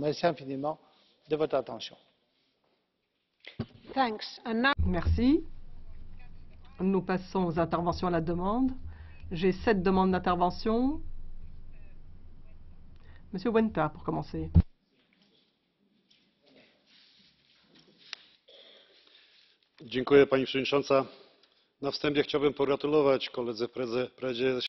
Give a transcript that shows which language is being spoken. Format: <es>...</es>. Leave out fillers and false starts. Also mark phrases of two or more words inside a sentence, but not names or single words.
<fr>Merci infiniment de votre attention. Merci. Nous passons aux interventions à la demande. J'ai 7 demandes d'intervention. Monsieur Wenta, pour commencer.</fr> <pl>Dziękuję Pani Przewodnicząca. Na wstępie chciałbym pogratulować koledze Predzie</pl>